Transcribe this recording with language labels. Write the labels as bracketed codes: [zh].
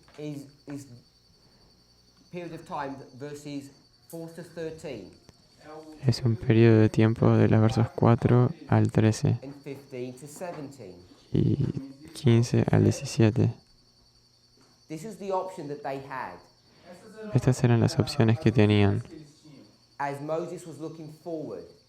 [en] is period of time verses 4 to 13 [es] es un periodo de tiempo de los versos 4 al 13 [en] and 15 to 17. [es] y 15 al 17. [en] This is the option that they had [es] Estas eran las opciones que tenían [en] as Moses was looking forward.